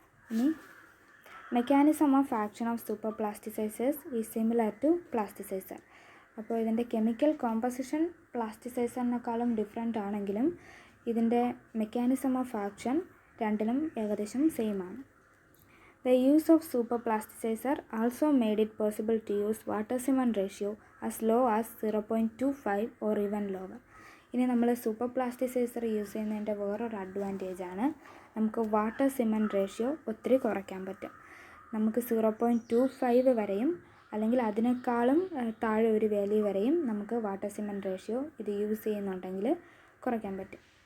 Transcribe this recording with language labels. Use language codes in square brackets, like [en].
[en] ഇനി mechanism of action of super plasticizers is similar to plasticizer. [ml] അപ്പോൾ ഇതിൻ്റെ കെമിക്കൽ കോമ്പസിഷൻ പ്ലാസ്റ്റിസൈസറിനേക്കാളും ഡിഫറെൻ്റ് ആണെങ്കിലും ഇതിൻ്റെ മെക്കാനിസം ഓഫ് ആക്ഷൻ രണ്ടിലും ഏകദേശം സെയിം ആണ്. [en] The use of super plasticizer also made it possible to use water cement ratio as low as 0.25 or even lower. [ml] ഇനി നമ്മൾ super plasticiser use ചെയ്യുന്നതിൻ്റെ വേറൊരു അഡ്വാൻറ്റേജാണ് നമുക്ക് വാട്ടർ സിമെൻറ്റ് റേഷ്യോ ഒത്തിരി കുറയ്ക്കാൻ പറ്റും. നമുക്ക് 0.25 വരെയും അല്ലെങ്കിൽ അതിനേക്കാളും താഴെ ഒരു വാല്യൂ വരെയും നമുക്ക് വാട്ടർ സിമെൻറ്റ് റേഷ്യോ ഇത് യൂസ് ചെയ്യുന്നുണ്ടെങ്കിൽ കുറയ്ക്കാൻ പറ്റും.